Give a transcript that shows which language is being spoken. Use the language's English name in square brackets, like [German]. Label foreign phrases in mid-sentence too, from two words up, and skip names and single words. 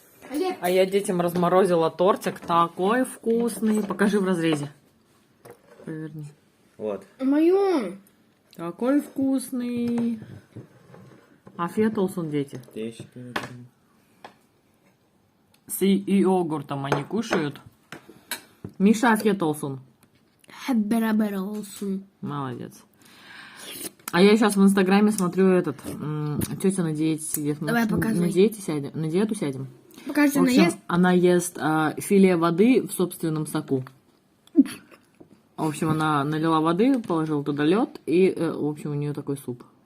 [Russian] А я детям разморозила тортик. Такой вкусный. Покажи в разрезе. Поверни. Вот. Мою. Такой вкусный. [Turkish] Afiyet olsun, [Russian] дети. С йогуртом они кушают. Миша, [Turkish] afiyet olsun. Beraber olsun. [Russian] Молодец. А я сейчас в Инстаграме смотрю этот. Тетя на диете сидит. Давай, показывай. На диету сядем. Покажи, В она общем, ест. она ест филе воды в собственном соку. В общем, она налила воды, положила туда лед, и, в общем, у нее такой суп.